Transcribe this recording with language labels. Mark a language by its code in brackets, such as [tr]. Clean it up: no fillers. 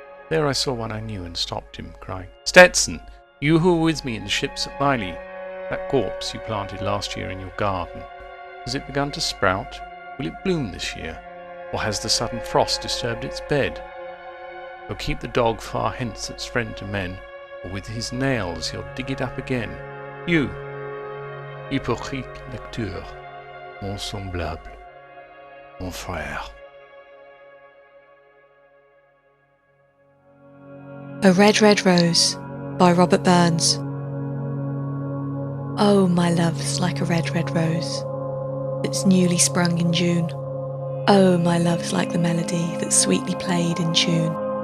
[en] There I saw one I knew and stopped him, crying, "Stetson, you who were with me in the ships at Miley, that corpse you planted last year in your garden, has it begun to sprout? Will it bloom this year? Or has the sudden frost disturbed its bed? Oh, keep the dog far hence that's friend to men, or with his nails he'll dig it up again. [fr] You, hypocrite lecteur, mon semblable, mon frère." [en] A Red, Red Rose by Robert Burns. Oh, my love's like a red, red rose that's newly sprung in June. Oh, my love's like the melody that's sweetly played in tune.